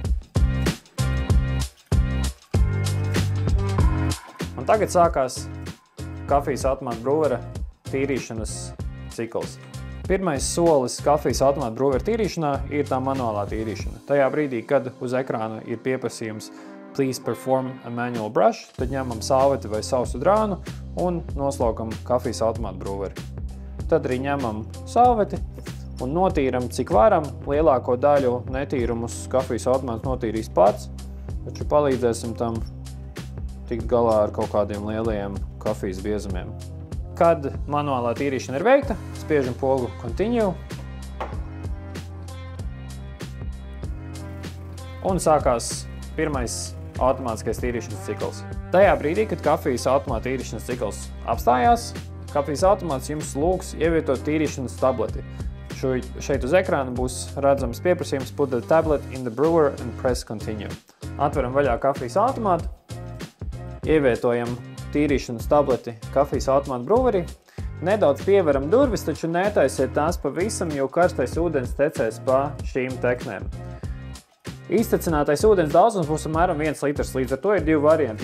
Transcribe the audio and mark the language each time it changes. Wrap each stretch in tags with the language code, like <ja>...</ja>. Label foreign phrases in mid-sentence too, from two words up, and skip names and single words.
<lv>Un tagad sākās kafijas automāta brūvera tīrīšanas cikls. Pirmais solis kafijas automāta brūveru tīrīšanā ir tā manuālā tīrīšana. Tajā brīdī, kad uz ekrāna ir pieprasījums</lv> <en>Please perform a manual brush,</en> <lv>tad ņemam salveti vai sausu drānu un noslaukam kafijas automāta brūveri. Tad arī ņemam salveti un notīram, cik varam. Lielāko daļu netīrumus kafijas automāts notīrīs pats, taču palīdzēsim tam tikt galā ar kaut kādiem lielajiem kafijas biezumiem. Kad manuālā tīrīšana ir veikta, spiežam pogu Continue un sākās pirmais automātiskais tīrīšanas cikls. Tajā brīdī, kad kafijas automāta tīrīšanas cikls apstājās, kafijas automāts jums lūgs ievietot tīrīšanas tableti. Šeit uz ekrāna būs redzams pieprasījums</lv> <en>Put the tablet in the brewer and press Continue.</en> <lv>Atveram vaļā kafijas automātu, ievietojam tīrīšanas tableti kafijas automāta brūverī. Nedaudz pieveram durvis, taču netaisiet tās pavisam, jo karstais ūdens tecēs pa šīm teknēm. Iztecinātais ūdens daudzums būs apmēram 1 litrs, līdz ar to ir 2 varianti.</lv>